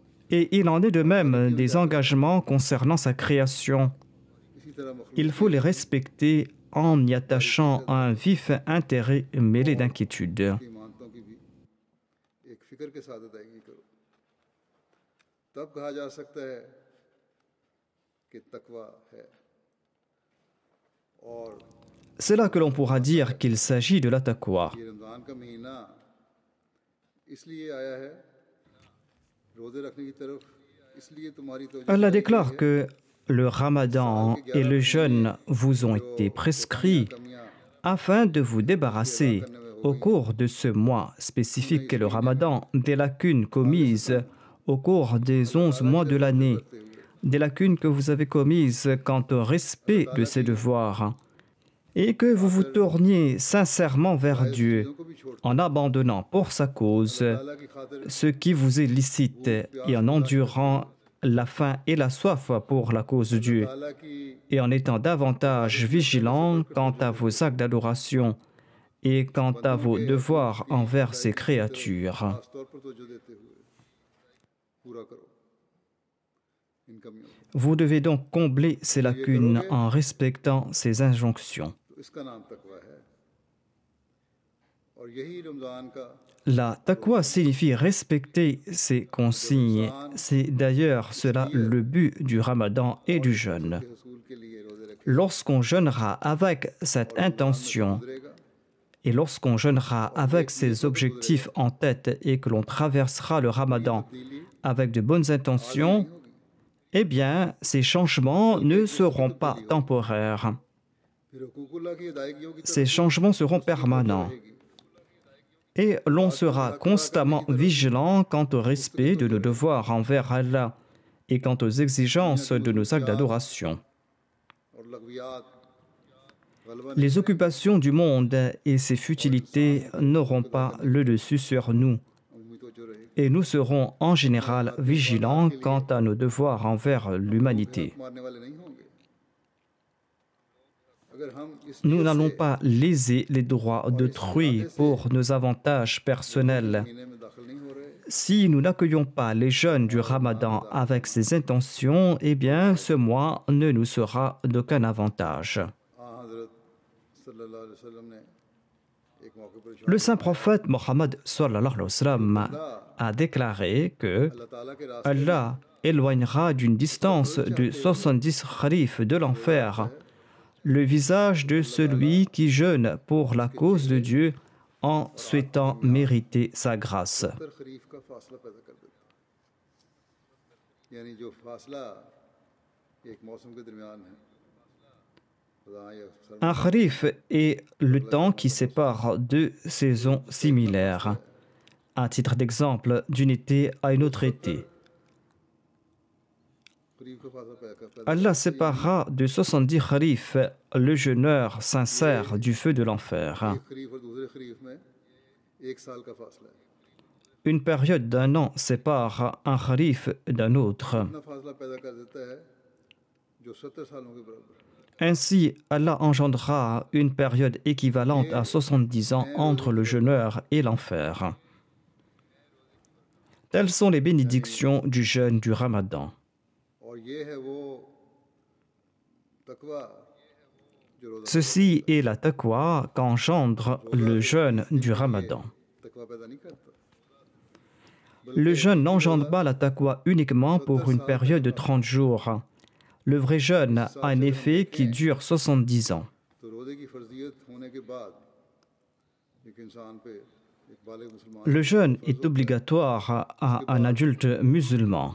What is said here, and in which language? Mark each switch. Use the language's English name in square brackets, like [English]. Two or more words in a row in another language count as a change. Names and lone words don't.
[French] Et il en est de même des engagements concernant sa création. [Urdu] اسی طرح مخلوق [French] Il faut les respecter en y attachant un vif intérêt mêlé d'inquiétude. [Urdu] کی مانتوں کی بھی ایک فکر کے ساتھ ادائیگی کرو، تب کہا جا سکتا ہے کہ تقویٰ ہے. और [French] C'est là que l'on pourra dire qu'il s'agit de la taqwa. [Urdu] یہ رمضان کا مہینہ اس لیے آیا ہے، روزے رکھنے کی طرف اس لیے تمہاری توجہ [French] Allah [Urdu] دلائی گئی [French] déclare [Urdu] है। [French] que le ramadan et le jeûne vous ont été prescrits [Urdu] कमियां [French] afin de vous débarrasser au cours de ce mois spécifique qu'est le ramadan des lacunes commises au cours des 11 mois de l'année, des lacunes que vous avez commises quant au respect de ses devoirs, et que vous vous tourniez sincèrement vers Dieu [Urdu] چیزوں کو بھی چھوڑ [French] en abandonnant pour sa cause [Urdu] اللہ کی خاطر [French] ce qui vous est licite et en endurant la faim et la soif pour la cause de Dieu [Urdu] اللہ کی [French] et en étant davantage vigilant quant à vos actes d'adoration et quant à vos devoirs envers ses créatures. [Urdu] خاص طور پر توجہ دیتے ہوئے پورا کرو ان کمیوں کو. [French] Vous devez donc combler ces lacunes en respectant ces injonctions. [Urdu] تو اس کا نام تقویٰ ہے، اور یہی رمضان کا [French] La taqwa signifie respecter ces consignes. C'est d'ailleurs cela le but du ramadan et du jeûne. [Urdu] حصول کے لیے روزے رکھے [French] Lorsqu'on jeûnera avec cette intention [Urdu] गुजरेगा, [French] et lorsqu'on jeûnera avec ces objectifs en tête et que l'on traversera le ramadan avec de bonnes intentions, eh bien, ces changements ne seront pas temporaires. [Urdu] پھر حقوق اللہ کی ادائیگیوں کی [French] Ces changements seront permanents. Et l'on sera constamment vigilant quant au respect de nos devoirs envers Allah et quant aux exigences de nos actes d'adoration. [Urdu] اور لغویات غلبہ [French] Les occupations du monde et ses futilités n'auront pas le dessus sur nous. [Urdu] امید توجہ رہے گی. [French] Et nous serons en général vigilants quant à nos devoirs envers l'humanité. [Urdu] مارنے والے نہیں ہوں گے۔ اگر ہم اس [French] Nous n'allons pas léser les droits d'autrui pour nos avantages personnels. [Urdu] مہینے میں داخل نہیں ہو رہے, [French] Si nous n'accueillons pas les jeûnes du Ramadan avec ces intentions, eh bien, ce mois ne nous sera d'aucun avantage. [Urdu] हज़रत [Arabic] صلى الله عليه وسلم [Urdu] نے ایک موقع پر ارشاد [French] Le saint prophète Mohammed [Arabic] صلى الله عليه وسلم [French] a déclaré que [Urdu] اللہ تعالیٰ کے راستے [French] Allah éloignera d'une distance de 70 kharif de l'enfer le visage de celui qui jeûne pour la cause de Dieu en souhaitant mériter sa grâce. [Urdu] پر خریف کا فاصلہ پیدا کر دیتا ہے. یعنی جو فاصلہ ایک موسم کے درمیان ہے، خدا یا سر-- [French] Un kharif est le temps qui sépare deux saisons similaires, à titre d'exemple d'une été à une autre été. [Urdu] خریف کا فاصلہ پیدا [French] Allah séparera de 70 kharif le jeûneur sincère du feu de l'enfer. [Urdu] ایک خریف اور دوسرے خریف میں ایک سال کا فاصلہ ہے. [French] Une période d'un an sépare un kharif d'un autre. [Urdu] اتنا فاصلہ پیدا کر دیتا ہے جو 70 سالوں کے برابر ہے. [French] Ainsi, Allah engendrera une période équivalente à 70 ans entre le jeûneur et l'enfer. Telles sont les bénédictions du jeûne du Ramadan. [Urdu] اور یہ ہے وہ تقویٰ جو روزہ [French] Ceci est la taqwa qu'engendre le jeûne du Ramadan. [Urdu] تقویٰ پیدا نہیں کرتا. [French] Le jeûne n'engendre pas la taqwa uniquement pour une période de 30 jours. Le vrai jeûne a un effet qui dure 70 ans. [Urdu] تو روزے کی فرضیت ہونے کے بعد ایک انسان پہ ایک بالغ مسلمان [French] Le jeûne est obligatoire à un adulte musulman.